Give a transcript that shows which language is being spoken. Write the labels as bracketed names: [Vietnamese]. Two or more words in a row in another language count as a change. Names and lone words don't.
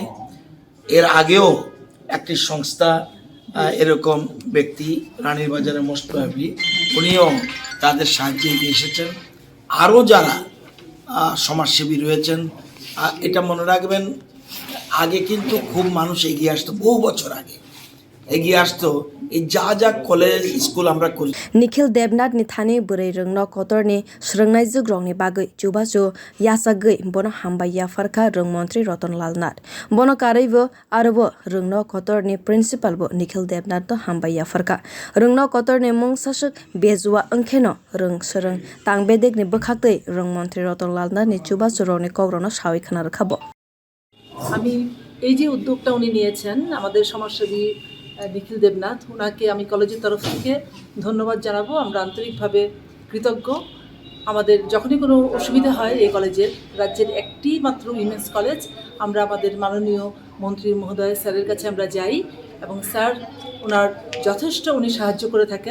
[Bangla] এর আগেও একটি সংস্থা এরকম ব্যক্তি রানীর বাজারের [English] most probably [Bangla] উনিও তাদের সাহায্যে এগিয়ে এসেছেন। আরও যারা সমাজসেবী রয়েছেন এটা মনে রাখবেন, আগে কিন্তু খুব মানুষ এগিয়ে আসতো, বহু বছর আগে এগিয়ে আসতো এই যা [English] college school [Bangla] আমরা করি। [Kok Borok] Nikhil Debnath ni thani bwrwi rwng kotorni swrwngnai jugrongni bagwi chubachu yachak gwi bono hambai yaphar kha montri Ratan Nath bono karaibo arobo rwng kotorni principal bo Nikhil Debnath to hambai yaphar kha rwng kotorni mung sasuk bezua wngkheno swrwng tangbedekni bwkhaktwi montri Ratan Nath ni chubachu rokni kogrono sawi khana rwkhabo। [Bangla] আমি এই যে উদ্যোগটা উনি নিয়েছেন আমাদের সমাজসেবী নিখিল দেবনাথ, ওনাকে আমি কলেজের তরফ থেকে ধন্যবাদ জানাবো। আমরা আন্তরিকভাবে কৃতজ্ঞ। আমাদের যখনই কোনো অসুবিধা হয় এই কলেজের, রাজ্যের একটি মাত্র [English] women's college, [Bangla] আমরা আমাদের মাননীয় মন্ত্রী মহোদয় স্যারের কাছে আমরা যাই এবং স্যার ওনার যথেষ্ট উনি সাহায্য করে থাকেন।